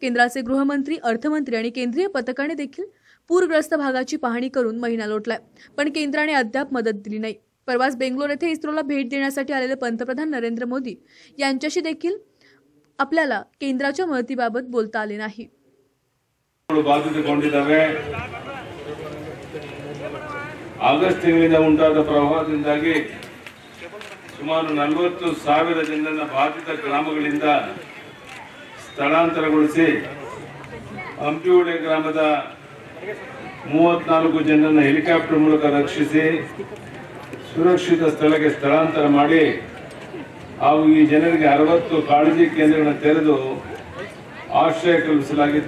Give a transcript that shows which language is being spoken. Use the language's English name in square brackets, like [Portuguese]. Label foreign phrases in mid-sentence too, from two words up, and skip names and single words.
[Marathi] केंद्राचे गृहमंत्री, अर्थमंत्री आणि केंद्रीय पथकाने देखील पूरग्रस्त भागाची पाहणी करून महिना लोटलाय, पण केंद्राने अद्याप मदत दिली नाही. परवाच बेंगलोर येथे इस्रोला भेट देण्यासाठी आलेले पंतप्रधान नरेंद्र मोदी यांच्याशी देखील आपल्याला केंद्राच्या मदतीबाबत बोलता आले नाही. [Kannada] ಬಾಧಿತಗೊಂಡಿದ್ದಾವೆ. ಆಗಸ್ಟ್ ತಿಂಗಳಿಂದ ಉಂಟಾದ ಪ್ರವಾಹದಿಂದಾಗಿ ಸುಮಾರು 40,000 ಜನರನ್ನು ಬಾಧಿತ ಗ್ರಾಮಗಳಿಂದ ಸ್ಥಳಾಂತರಗೊಳಿಸಿ ಹಂಪಿಹೊಳೆ ಗ್ರಾಮದ 34 ಜನರನ್ನು ಹೆಲಿಕಾಪ್ಟರ್ ಮೂಲಕ ರಕ್ಷಿಸಿ ಸುರಕ್ಷಿತ ಸ್ಥಳಕ್ಕೆ ಸ್ಥಳಾಂತರ ಮಾಡಿ ಹಾಗೂ ಈ ಜನರಿಗೆ 60 ಕಾಳಜಿ ಕೇಂದ್ರಗಳನ್ನು ತೆರೆದು ಆಶ್ರಯ ಕಲ್ಪಿಸಲಾಗಿತ್ತು.